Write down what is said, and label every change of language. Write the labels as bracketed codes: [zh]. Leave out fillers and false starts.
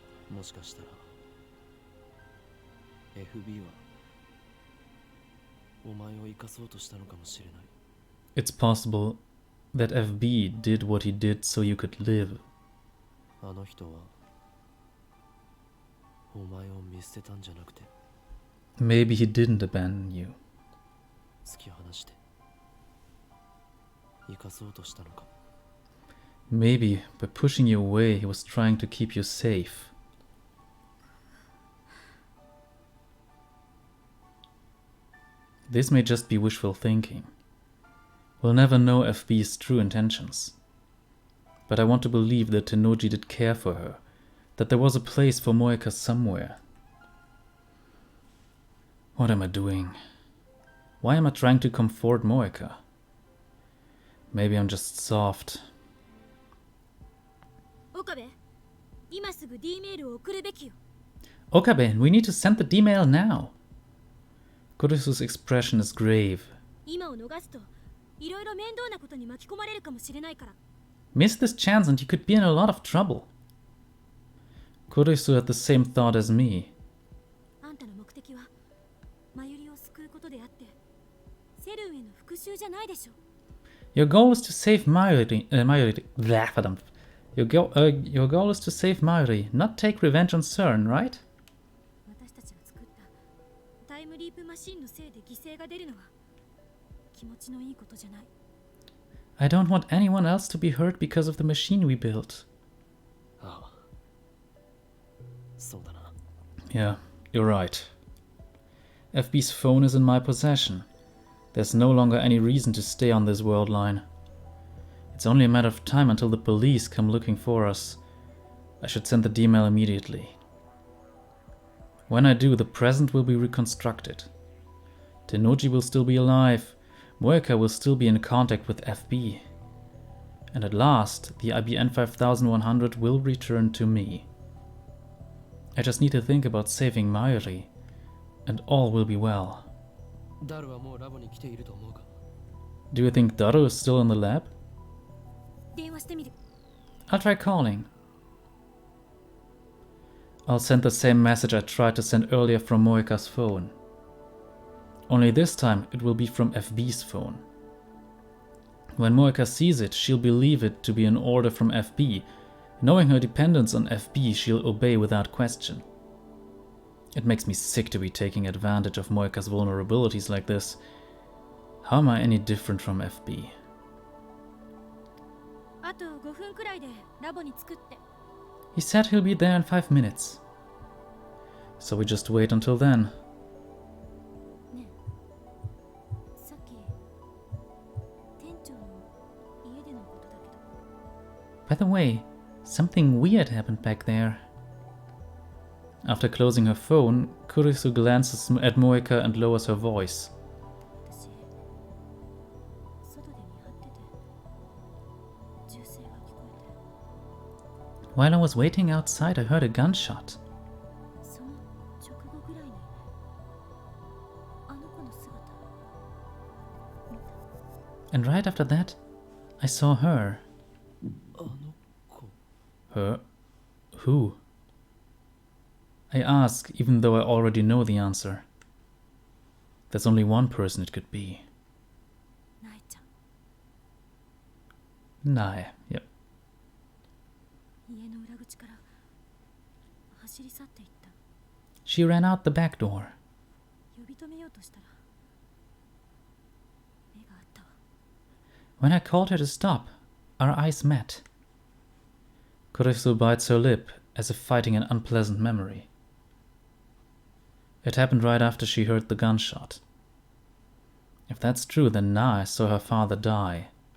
[ja] もしかしたら FB はお前を生かそうとしたのかもしれない。 [en] It's possible that FB did what he did so you could live. [ja] あの人はお前を見捨てたんじゃなくて [en] Maybe he didn't abandon you. [ja] 突き放して生かそうとしたのか。 [en] Maybe by pushing you away, he was trying to keep you safe. This may just be wishful thinking. We'll never know FB's true intentions. But I want to believe that Tennoji did care for her, that there was a place for Moeka somewhere. What am I doing? Why am I trying to comfort Moeka? Maybe I'm just soft. [ja] Okabe, 今すぐ D メールを送るべきよ。 [en] Okabe, we need to send the D-mail now. Kurisu's expression is grave. [ja] 今を逃すといろいろ面倒なことに巻き込まれるかもしれないから。 [en] Miss this chance and you could be in a lot of trouble. Kurisu had the same thought as me. [ja] あんたの目的はマユリを救うことであって、セルンへの復讐じゃないでしょ。 [en] Your goal is to save Mayuri. Blah, verdammt. Your goal is to save Mayuri, not take revenge on CERN, right? [ja] 私たちが作ったタイムリープマシンのせいで犠牲が出るのは気持ちのいいことじゃない。 [en] I don't want anyone else to be hurt because of the machine we built. [ja] ああ、そうだな。 [en] Yeah, you're right. FB's phone is in my possession. There's no longer any reason to stay on this world line. It's only a matter of time until the police come looking for us. I should send the D-mail immediately. When I do, the present will be reconstructed. Tennoji will still be alive. Moeka will still be in contact with FB. And at last, the IBN 5100 will return to me. I just need to think about saving Mayuri, and all will be well. [ja] ダルはもうラボに来ていると思うか。 [en] Do you think Daru is still in the lab? [ja] 電話してみる。 [en] I'll try calling. I'll send the same message I tried to send earlier from Moeka's phone. Only this time it will be from FB's phone. When Moeka sees it, she'll believe it to be an order from FB. Knowing her dependence on FB, she'll obey without question. It makes me sick to be taking advantage of Moeka's vulnerabilities like this. How am I any different from FB? [ja] あと5分くらいでラボに着くって。 [en] He said he'll be there in 5 minutes. So we just wait until then. [ja] ねえ、さっき店長の家でのことだけど。 [en] By the way, something weird happened back there. After closing her phone, Kurisu glances at Moeka and lowers her voice. [ja] 私、外で見張ってて、銃声が聞こえて。 [en] While I was waiting outside, I heard a gunshot. [ja] その直後ぐらいに、あの子の姿見た。 [en] And right after that, I saw her. [ja] あの子。 [en] Her? Who? I ask, even though I already know the answer. There's only one person it could be. [ja] ナエちゃん。 [en] Nae, yep. [ja] 家の裏口から走り去っていった。 [en] She ran out the back door. [ja] 呼び止めようとしたら目があったわ。 [en] When I called her to stop, our eyes met. Kurisu bites her lip, as if fighting an unpleasant memory. It happened right after she heard the gunshot. If that's true, then Nae saw her father die.